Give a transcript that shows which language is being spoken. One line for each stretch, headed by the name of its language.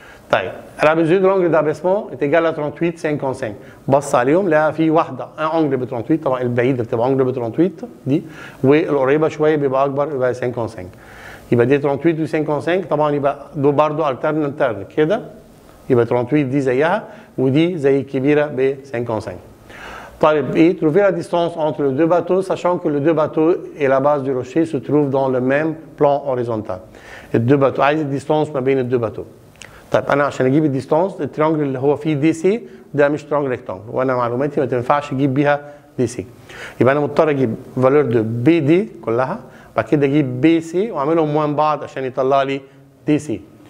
Arabic: طيب
French: la mesure de l'angle d'abaissement est égale à 38 55
Arabic: بص عليهم لقى في واحده انجل ب 38 طبعا البعيده بتبقى انجل ب 38 دي والقريبه شويه بيبقى اكبر يبقى 55 يبقى دي 38 و 55 طبعا يبقى دول برضه الترنانتر كده يبقى 38 دي زيها ودي زي الكبيره ب 55. طيب ايه
French: trouver la distance entre les deux bateaux sachant que les deux bateaux et la base du rocher se trouvent dans le même plan horizontal.
Arabic: الدو باteaux عايز الديستانس ما بين الدو باteaux. طيب انا عشان اجيب الديستانس التريانجل اللي هو فيه دي سي ده مش تريانجل ريكتانجل وانا معلوماتي ما تنفعش اجيب بيها دي سي يبقى انا مضطر اجيب فالور دو بي دي كلها بعد كده اجيب بي سي واعملهم موان بعض عشان يطلع لي دي سي.